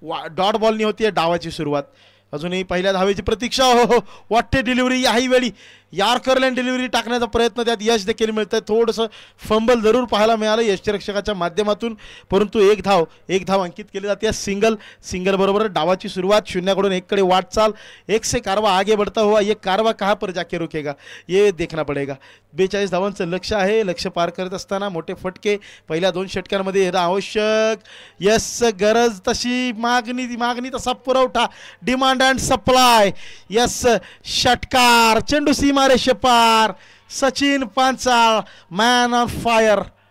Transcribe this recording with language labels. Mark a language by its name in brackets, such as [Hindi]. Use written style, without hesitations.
[Marathi] Dot बॉलनी होतीये डावाची सुरुवात. अजूनही पहिल्या धावेची प्रतीक्षा. हो, वाटते डिलिव्हरी. याही वेळी यॉर्करलँड डिलिव्हरी टाकण्याचा प्रयत्न, त्यात यश देखील मिळतंय. थोडंसं फंबल जरूर पाहायला मिळालं यष्टिरक्षकाच्या माध्यमातून, परंतु एक धाव अंकित केली जाते. सिंगल बरोबर डावाची सुरुवात. 0 कडून 1 कडे वाटचाल. [Hindi] 1 से कारवा आगे बढ़ता हुआ, ये कारवा कहाँ पर जाके रुकेगा ये देखना पडेगा. [Marathi] 42 धावांचं लक्ष्य आहे. लक्ष्य पार करत असताना मोठे फटके पहिल्या 2 षटकांमध्ये येणं आवश्यक. यस, गरज तशी, मागणी तसा पुरवठा. [English] Demand and supply. Yes, षटकार. [Marathi] चेंडू सीमा रेषे पार. Sachin Panchal, [English] Man on fire.